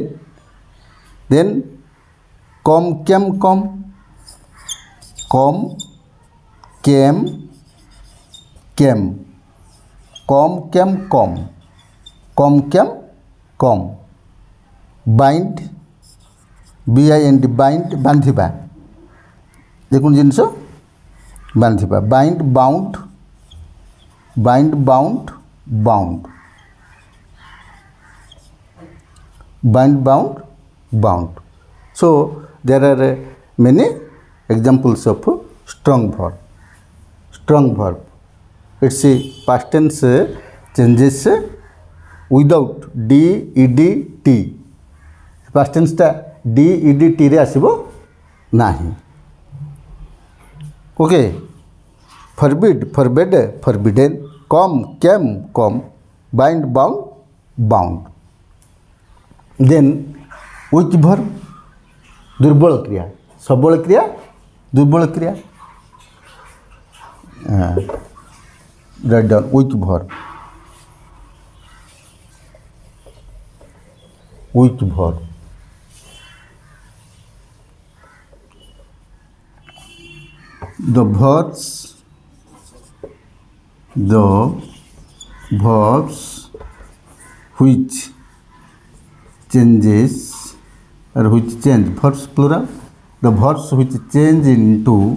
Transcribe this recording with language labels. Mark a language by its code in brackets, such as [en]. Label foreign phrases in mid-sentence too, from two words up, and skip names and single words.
[en] Then come, came, come, came, came, come, came, came, come. Bind, bind, bind ବାନ୍ଧିବା. [or] ଯେକୌଣସି ଜିନିଷ ବାନ୍ଧିବା. [en] Bind, bound, bind, bound, bound. Bind, bound, bound. So there are many examples of strong verb. Strong verb. It's a past tense changes without d ed t. Past tense टा d ed t [or] ରେ ଆସିବୋ ନାହିଁ. [en] Okay. Forbid, forbade, forbidden. Come, came, come. Bind, bound, bound. Then weak verb, [or] ଦୁର୍ବଳ କ୍ରିୟା. ସବଳ କ୍ରିୟା, ଦୁର୍ବଳ କ୍ରିୟା. [en] Write down weak verb. Weak verb. The verbs which changes or which change, verbs plural, the verbs which change into